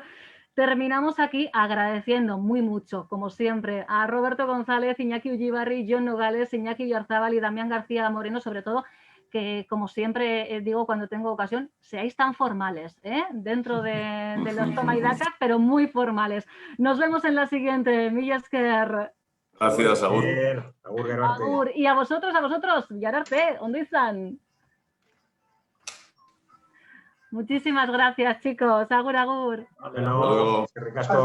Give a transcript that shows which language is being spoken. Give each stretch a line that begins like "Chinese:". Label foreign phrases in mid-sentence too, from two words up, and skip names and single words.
Spanish: Terminamos aquí agradeciendo muy mucho, como siempre, a Roberto González, Iñaki Ullibarri, John Nogales, Iñaki Oyarzabal y Damián García Moreno, sobre todo, que como siempre digo cuando tengo ocasión, seáis tan formales, dentro de los toma y daca, pero muy formales. Nos vemos en la siguiente.
Basque: Mila esker.
Spanish: Gracias, Agur.
Basque: Agur.
Spanish: Y a vosotros, Yararte, ¿dónde están? Muchísimas gracias, chicos.
Basque: Agur, agur.
Spanish: Hasta luego.